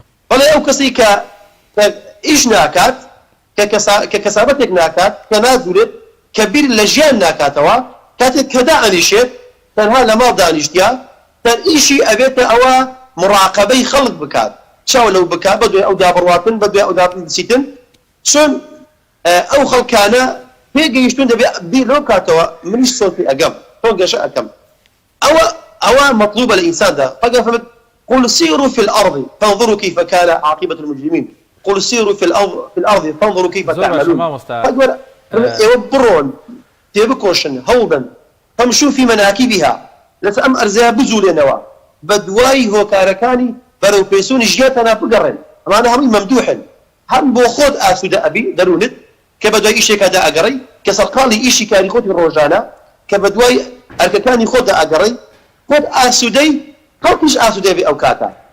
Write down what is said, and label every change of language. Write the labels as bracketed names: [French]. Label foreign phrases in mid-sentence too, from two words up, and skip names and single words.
[Central Kurdish] بەڵێ ئەو کەسی کە، کە ئیش ناکات، کە کەسا-، کە کەسابەتێک ناکات، کە نازورێت، کە بیر لە ژیان ناکاتەوە، کاتێک کە دائەنیشێت، تەنها لە ماڵ دانیشتیا، تەن ئیشی ئەبێتە ئەوە مراقەبەی خەڵک بکات، چاو لەو بکات، بە دوای ئەو دابڕواتن، بە دوای ئەو دابچیتن. چۆن، ئە، ئەو خەڵکانە پێگەیشتون دەبێ بیر لەو بکاتەوە، منیش چۆن پێ ئەگەم، چۆن گەشە ئەکەم. ئەوە، ئەوە مەطلوبە لە ئینساندا. خوا فەرمێت: [Arabic] «قل سیروا فی الأرض فانظروا کیف کان عاقبة المجرمین. قل سیروا فی الأرض، فی الأرض فانظروا کیف [Central Kurdish] زۆر باشە، [Arabic] تعملون.» مامۆستا. [Central Kurdish] خوا گەورە، ئە، ئێوە بڕۆن، تێ بکۆشن، هەوڵ بدەن. [Arabic] فامشوا فی مناکبها، [Central Kurdish] لەسەر ئەم ئەرزەیە بجوولێنەوە، بە دوای هۆکارەکانی بەرەو پێسوونی ژیانتانە بگەڕێن. ئەمانە هەمووی مەمدوحن. هەم بۆ خۆت ئاسوودە ئەبی دەرونت، کە بە دوای ئیشێکەدا ئەگەڕەی، کە سەرقاڵی ئیشی کاری خۆتی ڕۆژانە، کە بە دوای ئەرکەکانی خۆتدا ئەگەڕەی، خۆت ئاسوودەی، خەڵکیش ئاسوودەی بێ ئەو کاتە.